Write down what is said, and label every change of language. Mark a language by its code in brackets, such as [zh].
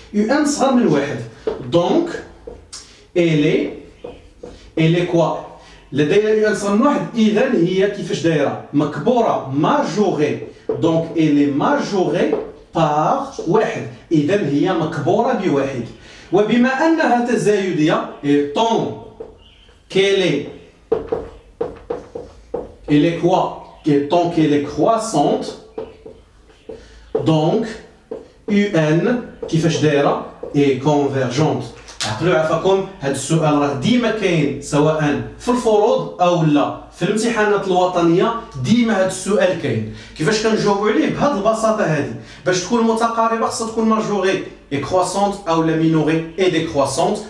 [ar] UN صغر من واحد، دونك الي كوا لدينا UN صغر من واحد، اذا هي كيفاش دايره؟ مكبوره ماجوري، دونك الي ماجوري بار واحد، اذا هي مكبوره بواحد. وبما انها تزايديه طون كيلي [fr] est quoi? Tant qu'elle est croissante, donc UN [ar] كيفاش دايره [fr] est convergente. [ar] عقلوا عفاكم هذا السؤال راه ديما كاين سواء في الفروض او لا في الامتحانات الوطنيه، ديما هذا السؤال كاين. كيفاش كنجاوبوا عليه؟ بهذه البساطه هذه. باش تكون متقاربه خصها تكون ماجوري et croissante او لا مينوري et décroissante.